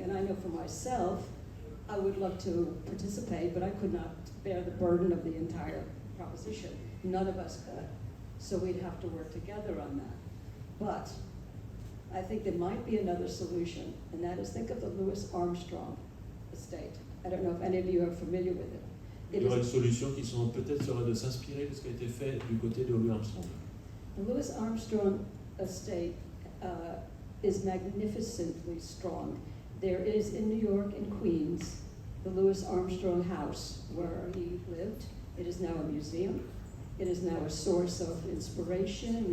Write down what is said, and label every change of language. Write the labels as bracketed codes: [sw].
[en] And I know for myself, I would love to participate, but I could not bear the burden of the entire proposition. None of us could. So we'd have to work together on that. But I think there might be another solution, and that is, think of the Louis Armstrong estate. I don't know if any of you are familiar with it. [fr] Il y aurait une solution qui peut-être serait de s'inspirer de ce qui a été fait du côté de Louis Armstrong. [en] The Louis Armstrong estate is magnificently strong. There is in New York, in Queens, the Louis Armstrong house where he lived. It is now a museum. It is now a source of inspiration.